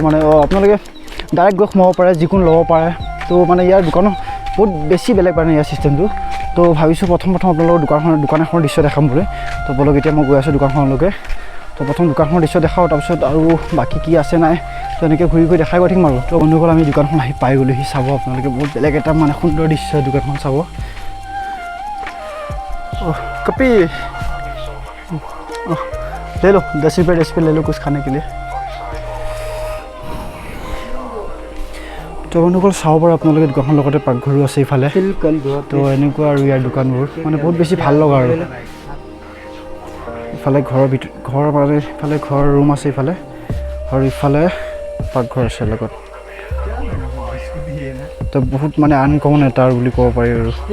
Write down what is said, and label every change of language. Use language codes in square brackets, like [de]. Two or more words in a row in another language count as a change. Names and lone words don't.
[as] মানে আপোনালোকে ডাইৰেক্ট গৈ সোমাব পাৰে যিকোনো ল'ব পাৰে তো মানে ইয়াৰ দোকানৰ বহুত বেছি বেলেগ মানে ইয়াৰ চিষ্টেমটো তো ভাবিছোঁ প্ৰথম আপোনালোকৰ দোকান এখনৰ দৃশ্য দেখাম বুলি তো বলক এতিয়া মই গৈ আছোঁ দোকানখনলৈকে তো প্ৰথম দোকানখনৰ দৃশ্য দেখাওঁ তাৰপিছত আৰু বাকী কি আছে নাই তো এনেকৈ ঘূৰি দেখাই গৈ থাকিম আৰু তো বন্ধুসকল আমি দোকানখন আহি পাই গ'লোহি চাব আপোনালোকে বহুত বেলেগ এটা মানে সুন্দৰ দৃশ্য দোকানখন চাব [hi] कपी ले लो 10 रुपये 10 पे ले लो कुछ खाने के लिए [as] তো বন্ধুসকল চাব পাৰে আপোনালোকে দোকানখনৰ লগতে পাকঘৰো আছে ইফালে তো এনেকুৱা আৰু ইয়াৰ দোকানবোৰ মানে বহুত বেছি ভাল লগা আৰু ইফালে ঘৰৰ মানে ইফালে ঘৰৰ ৰুম আছে ইফালে আৰু ইফালে পাকঘৰ আছে লগত তো বহুত মানে আনকমন এটা বুলি ক'ব পাৰি আৰু